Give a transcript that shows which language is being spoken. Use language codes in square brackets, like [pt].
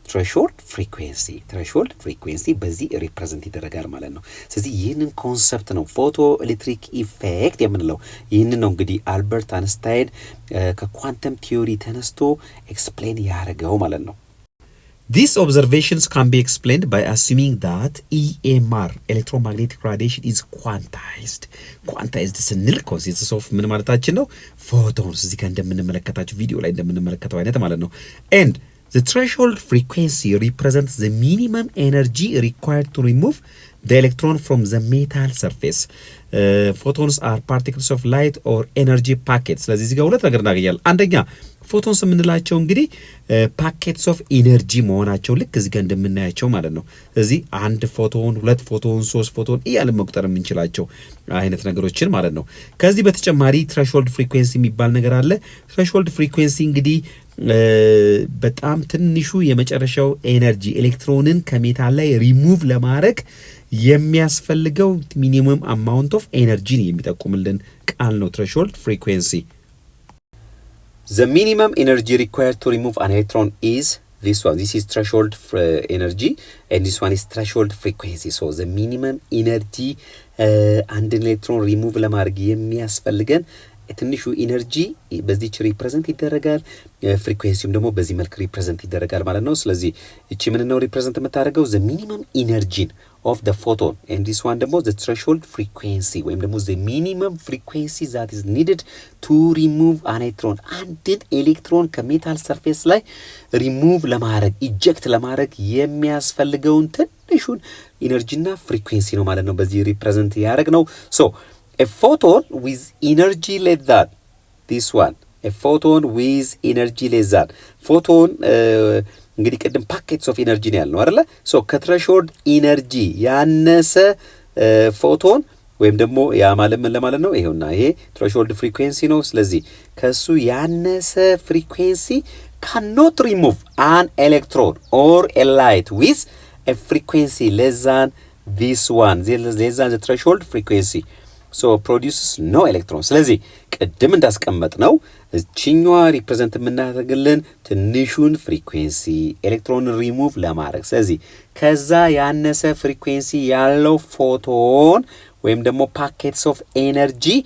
[am] ትሬሾልድ ፍሪኩዌንሲ። ትሬሾልድ ፍሪኩዌንሲ በዚህ ሪፕሬዘንት ይደረጋል ማለት ነው። ስለዚህ ይህንን ኮንሰፕት ነው ፎቶ ኤሌክትሪክ ኢፌክት የምንለው። ይህንን ነው እንግዲህ አልበርት አንስታይን ከኳንተም ቲዮሪ ተነስቶ ኤክስፕሌን ያደረገው ማለት ነው። [en] These observations can be explained by assuming that EMR, electromagnetic radiation, is quantized. [am] Quantized ስንል [en] consists of [am] ምን ማለታችን ነው? ፎቶንስ እዚህ ጋር እንደምንመለከታቸው ቪዲዮ ላይ እንደምንመለከተው አይነት ማለት ነው። [en] And the threshold frequency represents the minimum energy required to remove the electron from the metal surface. Photons are particles of light or energy packets. [am] ስለዚህ እዚህ ጋር ሁለት ነገር እናገኛለን። አንደኛ ፎቶንስ የምንላቸው እንግዲህ [en] ፓኬትስ ኦፍ ኢነርጂ [am] መሆናቸው ልክ እዚህ ጋር እንደምናያቸው ማለት ነው። እዚህ አንድ ፎቶን፣ ሁለት ፎቶን፣ ሶስት ፎቶን እያልን መቁጠር የምንችላቸው አይነት ነገሮችን ማለት ነው። ከዚህ በተጨማሪ ትሬሾልድ ፍሪኩዌንሲ የሚባል ነገር አለ። ትሬሾልድ ፍሪኩዌንሲ እንግዲህ በጣም ትንሹ የመጨረሻው ኤነርጂ ኤሌክትሮንን ከሜታል ላይ ሪሙቭ ለማድረግ የሚያስፈልገው [en] ሚኒመም አማውንት ኦፍ ኤነርጂን [am] የሚጠቁምልን ቃል ነው ትሬሾልድ ፍሪኩዌንሲ። [en] The minimum energy required to remove an electron is this one. This is threshold energy and this one is threshold frequency. So the minimum energy [am] አንድ ኤሌክትሮን ሪሙቭ ለማድረግ የሚያስፈልገን ትንሹ ኢነርጂ በዚህች ሪፕሬዘንት ይደረጋል። ፍሪኩዌንሲውም ደግሞ በዚህ መልክ ሪፕሬዘንት ይደረጋል ማለት ነው። ስለዚህ እቺ ምን ነው ሪፕሬዘንት የምታደርገው? [en] the minimum energy of the photon and this one ደግሞ the threshold frequency [am] ወይም ደግሞ [en] the minimum frequency that is needed to remove an electron. [am] አንድን ኤሌክትሮን ከሜታል ሰርፌስ ላይ ሪሙቭ ለማድረግ ኢጀክት ለማድረግ የሚያስፈልገውን ትንሹን ኢነርጂና ፍሪኩዌንሲ ነው ማለት ነው በዚህ ሪፕሬዘንት ያደረግ ነው። ሶ [en] a photon with energy less than this one, a photon with energy less than photon [am] እንግዲህ ቅድም [en] ፓኬትስ ኦፍ ኢነርጂ [am] ነው ያልነው አይደለ? ሶ ከትሬሾልድ ኢነርጂ ያነሰ ፎቶን ወይም ደግሞ ያ ማለት ምን ለማለት ነው? ይሄውና ይሄ ትሬሾልድ ፍሪኩዌንሲ ነው። ስለዚህ ከሱ ያነሰ ፍሪኩዌንሲ [en] cannot remove an electron or a light with a frequency less than this one, less than the threshold frequency. So produces no electron. [am] ስለዚህ ቅድም እንዳስቀመጥ ነው እቺኛዋ ሪፕሬዘንት የምናደርግልን ትንሹን ፍሪኩዌንሲ ኤሌክትሮን ሪሙቭ ለማድረግ። ስለዚህ ከዛ ያነሰ ፍሪኩዌንሲ ያለው ፎቶን ወይም ደግሞ [en] ፓኬትስ ኦፍ ኤነርጂ